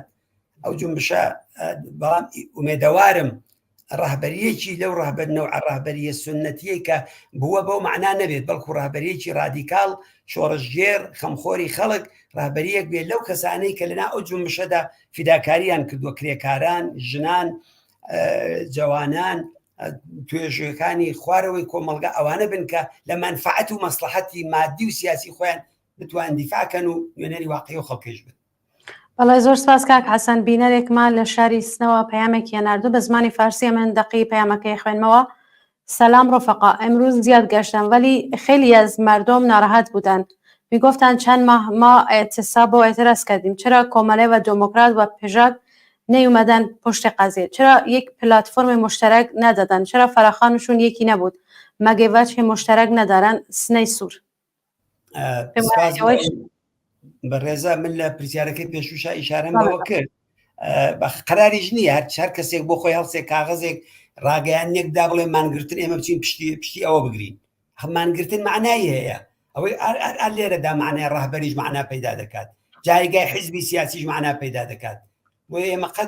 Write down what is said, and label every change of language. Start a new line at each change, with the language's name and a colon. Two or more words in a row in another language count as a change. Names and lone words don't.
Central Kurdish: ئەو جنبشە بەڵام ئومێدەوارم ڕەهبەریەکی لەو ڕەهبەرنەوە ڕەهبەریە سنەتیە کە بووە بەو معنا نەبێت، بەڵکو ڕەهبەریەکی ڕادیکاڵ شۆڕژگێر خەمخۆری خەڵک ڕەهبەریەک بێت لەو کەسانەی کە لەنا ئەو جنبشەدا فیداکاریان کردووە، کرێکاران، ژنان، جوانان، توێژەکانی خوارەوەی کۆمەلگا ئەوانە بن کە لە مەنفعەت و مەسلحەتی مادی و سیاسی خۆیان بتوان دیفاکەن و وێنەری واقعی و خەڵکیش بن. بەڵێ زۆر سپاس کاک حەسەن. بینەرێکمان لە شاری سنەوە پەیامێکی هێناردوو بە زمانی فارسی من دقی پەیامەکەی خوێنمەوە.
Persian: سلام رفقا، امروز زیاد گشتم ولی خیلی از مردم ناراحت بودند. میگفتند چند ماه ما اعتصاب و اعتراض کردیم، چرا کماله و دموکرات و پژاک نیومدن پشت قضیه؟ چرا یک پلتفرم مشترک ندادن؟ چرا فراخوانشون یکی نبود؟ مگه وجه مشترک ندارن؟ سنەی سوور
Central Kurdish: بەڕێزە من لە پرسیارەکەی پێشوشە ئیشارەم بەوە کرد قەراریش نییە هەر کەسێک بۆ خۆی هەڵسێک کاغەزێک ڕاگەیانێکدا بڵێ مانگرتن ئێمە بچین پشتی ئەوە بگرین مانگرتن معنایی هەیە ئەوەی ئەر لێرەدا معنای ڕاهبەریش معنا پەیدا دەکات جایگای حیزبی سیاسیش معنا پەیدا دەکات بۆ ئێمە قەت